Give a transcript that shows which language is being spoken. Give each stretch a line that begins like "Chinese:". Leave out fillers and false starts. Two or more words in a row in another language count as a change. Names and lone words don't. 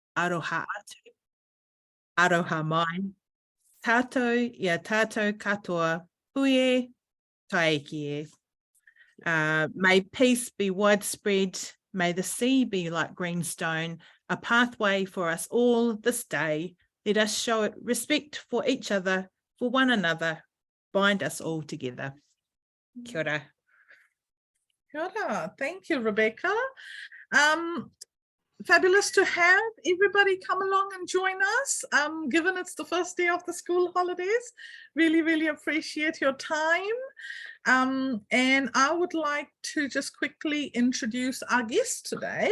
Māori: aroha atu, aroha mai, tātou ia tātou katoa, puie, taiki e.
English: May peace be widespread, may the sea be like greenstone, a pathway for us all this day. Let us show it respect for each other, for one another, bind us all together.
Māori: Kia ora. Kia ora.
English: Thank you, Rebecca. Fabulous to have everybody come along and join us, given it's the first day of the school holidays. Really, really appreciate your time. And I would like to just quickly introduce our guests today.